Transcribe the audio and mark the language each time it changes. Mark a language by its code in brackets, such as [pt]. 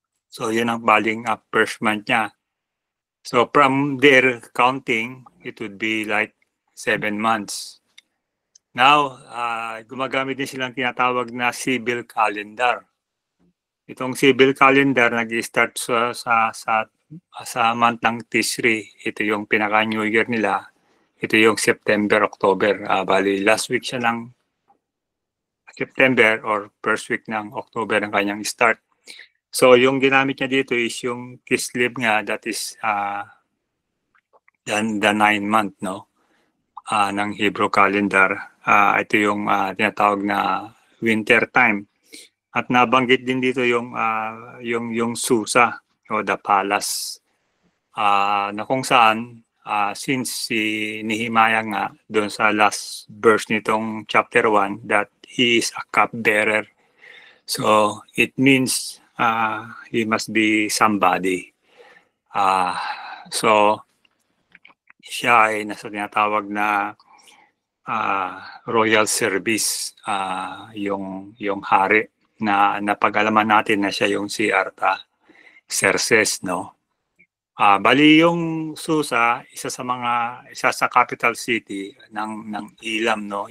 [tl] So yun ang baling first month niya. [en] So from their counting, it would be like 7 months. [tl] Now, gumagamit din silang tinatawag na civil calendar. Itong civil calendar nag-start sa month ng Tishri. Ito yung pinaka-New Year nila. Ito yung September, October. Bali, last week siya ng September or first week ng October ang kanyang start. So, yung ginamit niya dito is yung Kislev nga, [en] that is the 9 month, [tl] no? Ng Hebrew calendar. Ito yung tinatawag na winter time. At nabanggit din dito yung Susa o the palace, na kung saan since si Nehemiah nga doon sa last verse nitong chapter 1 [en] that he is a cupbearer. So it means he must be somebody. [tl] So siya ay nasa tinatawag na royal service, yung hari na napag-alaman natin na siya yung si Artaxerxes, no? Bali yung Susa, isa sa capital city ng Elam, no?